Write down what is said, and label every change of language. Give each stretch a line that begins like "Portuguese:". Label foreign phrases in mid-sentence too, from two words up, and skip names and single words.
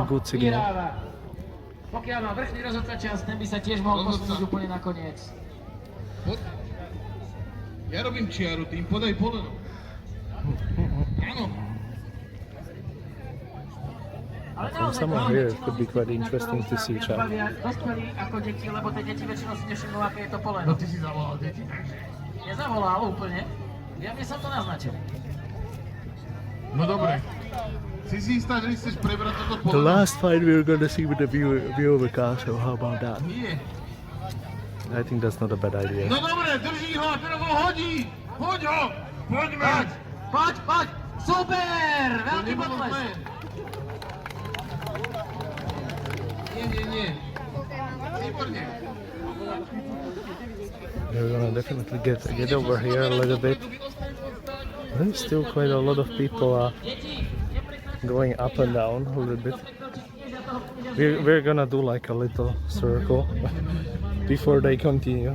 English: good signal.
Slovak: vyhráva. Pokiaľ má vrchný rozhodca čas, ten by sa tiež mohol posunúť úplne nakoniec. Ja robím čiaru, tým podaj poleno. Áno. Ale
English: From somewhere here it could be quite interesting to see, Chad.
Slovak: Dospelí ako deti, lebo tie deti väčšinou si nevšimnú, aké je to poleno. No ty si zavolal deti, takže. Nezavolal úplne. Ja by som to naznačil. No dobre. Si istá, že chceš prebrať toto
English: The
Slovak: poleno?
English: last fight we were gonna see with the view of the castle. How about that?
Slovak: Nie.
English: I think that's not a bad idea.
Slovak: No dobre, drží ho a teraz ho hodí. Hoď ho. Poďme. Poď! Super! Veľký potles! Nie. Výborne.
English: We're gonna definitely get over here a little bit. There's still quite a lot of people going up and down a little bit. We're gonna do like a little circle before they continue.